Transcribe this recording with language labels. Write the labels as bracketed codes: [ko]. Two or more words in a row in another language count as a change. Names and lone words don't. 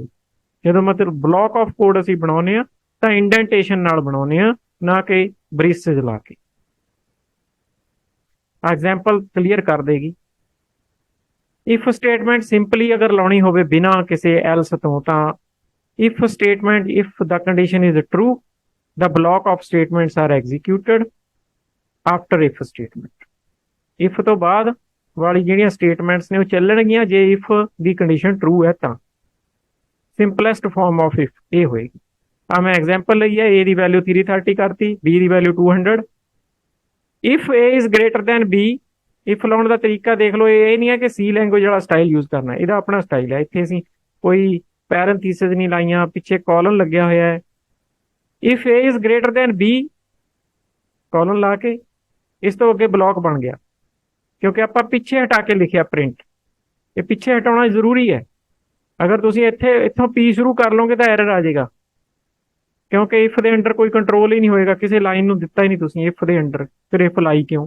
[pa] ਜਦੋਂ ਮਤਲਬ [en] block of code [pa] ਅਸੀਂ ਬਣਾਉਂਦੇ ਹਾਂ ਤਾਂ ਇੰਡੈਂਟੇਸ਼ਨ ਨਾਲ ਬਣਾਉਂਦੇ ਹਾਂ, ਨਾ ਕਿ ਬ੍ਰੇਸਿਸ ਲਾ ਕੇ। [en] example clear [pa] ਕਰ ਦੇਗੀ। [en] if statement simply [pa] ਅਗਰ ਲਾਉਣੀ ਹੋਵੇ ਬਿਨਾ ਕਿਸੇ [en] ਐਲਸ [pa] ਤੋਂ ਤਾਂ [en] if statement if ਦਾ condition is true the block of statements are executed after if statement। [pa] if ਤੋਂ ਬਾਅਦ ਵਾਲੀ ਜਿਹੜੀਆਂ ਸਟੇਟਮੈਂਟਸ ਨੇ ਉਹ ਚੱਲਣਗੀਆਂ ਜੇ if ਦੀ [en] condition true [pa] ਹੈ ਤਾਂ। [en] simplest form of if [pa] ਇਹ ਹੋਏਗੀ। ਆ ਮੈਂ ਐਗਜ਼ਾਮਪਲ ਲਈ ਹੈ, a ਦੀ ਵੈਲਿਊ 330 ਕਰਤੀ, b ਦੀ ਵੈਲਿਊ 200। [en] if a is greater than b, if [pa] ਲਾਉਣ ਦਾ ਤਰੀਕਾ ਦੇਖ ਲਓ। ਇਹ ਨਹੀਂ ਹੈ ਕਿ C ਲੈਂਗੁਏਜ ਵਾਲਾ [en] style use [pa] ਕਰਨਾ, ਇਹਦਾ ਆਪਣਾ ਸਟਾਈਲ ਹੈ। ਇੱਥੇ ਅਸੀਂ ਕੋਈ ਪੈਰੇਂਥੀਸਿਸ ਨਹੀਂ ਲਾਈਆਂ, ਪਿੱਛੇ ਕਾਲਨ ਲੱਗਿਆ ਹੋਇਆ ਹੈ। [en] if a is greater than b, [pa] ਕਾਲਨ ਲਾ ਕੇ ਇਸ ਤੋਂ ਅੱਗੇ ਬਲੌਕ ਬਣ ਗਿਆ ਕਿਉਂਕਿ ਆਪਾਂ ਪਿੱਛੇ ਹਟਾ ਕੇ ਲਿਖਿਆ ਪ੍ਰਿੰਟ। ਇਹ ਪਿੱਛੇ ਹਟਾਉਣਾ ਜ਼ਰੂਰੀ ਹੈ। ਅਗਰ ਤੁਸੀਂ ਇੱਥੋਂ p ਸ਼ੁਰੂ ਕਰ ਲਓਗੇ ਤਾਂ ਐਰਰ ਆ ਜਾਏਗਾ ਕਿਉਂਕਿ ਇਫ ਦੇ ਅੰਡਰ ਕੋਈ ਕੰਟਰੋਲ ਹੀ ਨਹੀਂ ਹੋਏਗਾ, ਕਿਸੇ ਲਾਈਨ ਨੂੰ ਦਿੱਤਾ ਹੀ ਨਹੀਂ ਤੁਸੀਂ ਇਫ ਦੇ ਅੰਡਰ, ਫਿਰ ਇਫ ਲਾਈ ਕਿਉਂ?